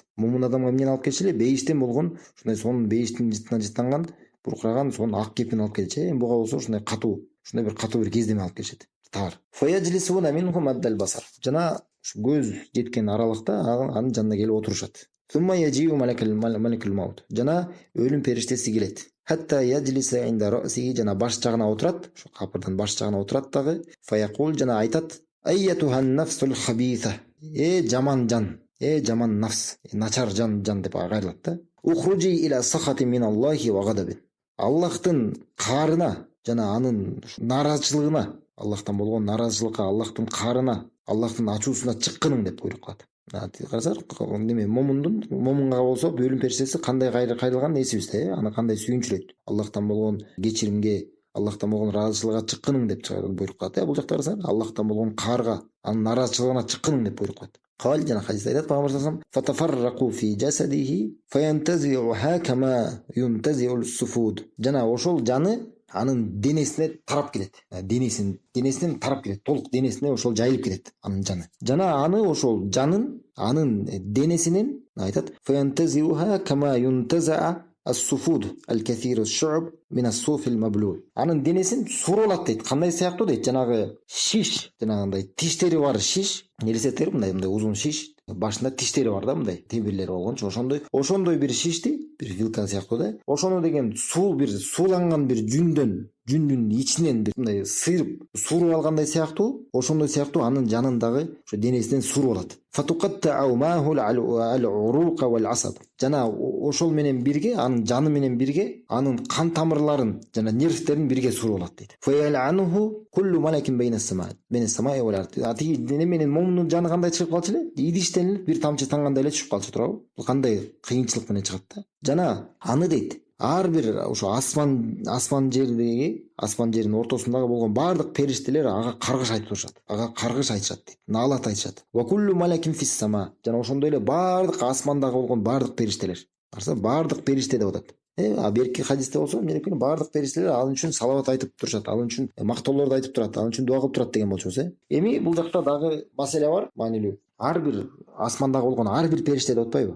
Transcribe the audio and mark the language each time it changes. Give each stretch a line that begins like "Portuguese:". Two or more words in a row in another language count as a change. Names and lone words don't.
Kyrgyz: Мумун адамга эмнени алып келиши эле? Бейиштен болгон, ушундай сонун бейиштин жыттанган, буркураган сонун ак кепин алып келишет. Эми буга болсо ушундай бир катуу бир кездеме алып келишет. Тар.
Arabic: فيجلسون منهم مد البصر.
Kyrgyz: Жана көз жеткен аралыкта анын жанына келип отурушат.
Arabic: ثم يجيء ملك الموت.
Kyrgyz: Жана өлүм периштеси келет.
Arabic: حتى يجلس عند رأسه,
Kyrgyz: жана баш жагына отурат, ошо капырдын баш жагына отурат дагы. Фаякул, жана айтат:
Arabic: "أيتها النفس الخبيثة".
Kyrgyz: Жаман жан, жаман нафс, начар жан деп кайрылат да.
Arabic: اخرجي إلى سخط من الله وغضب.
Kyrgyz: Аллахтын каарына жана анын наразычылыгына, Аллахтан болгон наразычылыкка, Аллахтын каарына, Аллахтын ачуусуна чыккының деп буйрук кылат. Карасаңар, неме момунга болсо өлүм периштеси кандай кайрылган эсибизде, аны кандай сүйүнчүрөйт. Аллахтан болгон кечиримге, Аллахтан болгон ыраазычылыкка чыккының деп буйрук кылат. Бул жакта карасаңар, Аллахтан болгон каарга, анын наразычылыгына чыккының деп буйрук кылат. Кал, жана хадисте айтат пайгамбар
Arabic: صلى الله عليه وسلم: "فتفرق في جسده فينتزعها كما ينتزع السفود".
Kyrgyz: Жана ошол жаны анын денесине тарап келет. Денесинен тарап келет. Толук денесине ошол жайылып кетет анын жаны. Жана аны ошол жанын анын денесинен айтат:
Arabic: "فينتزعها كما ينتزع السفود الكثير الشعب من الصوف المبلول".
Kyrgyz: Анын денесин сурулат дейт. Кандай сыяктуу дейт? Жанагы шиш, жанагындай тиштери бар шиш, нерсеттер мындай узун шиш, башында тиштери бар да, мындай тебирлери болгончу, ошондой бир шишти, бир вилка сыяктуу да. Ошону деген сууланган бир жүндүн ичинен бир мындай сыйрып суруп алгандай сыяктуу, ошондой сыяктуу анын жанындагы ошо денесинен суруп алат.
Arabic: فتقطع معها العروق والعصب.
Kyrgyz: Жана ошол менен бирге, анын жаны менен бирге, анын кан тамырларын жана нервтерин бирге суруп алат дейт.
Arabic: فيلعنه كل ملك بين السماء والأرض.
Kyrgyz: Ати дене менен момунун жаны кандай чыгып калчу эле? Идиштен бир тамчы тангандай эле түшүп калчу туурабы? Бул кандай кыйынчылык менен чыгат да. Жана аны дейт, ар бир ошо асман жердин ортосундагы болгон бардык периштелер ага каргыш айтып турушат. Ага каргыш айтышат дейт. Наалат айтышат.
Arabic: وكل ملك في السماء.
Kyrgyz: Жана ошондой эле бардык асмандагы болгон бардык периштелер. Караса, бардык периште деп атат. Берки хадисте болсо, менекени бардык периштелер ал үчүн салават айтып турушат, ал үчүн мактоолорду айтып турат, ал үчүн дуа кылып турат деген болчубуз. Эми бул жакта дагы маселе бар, маанилүү. Ар бир асмандагы болгон ар бир периште деп атпайбы?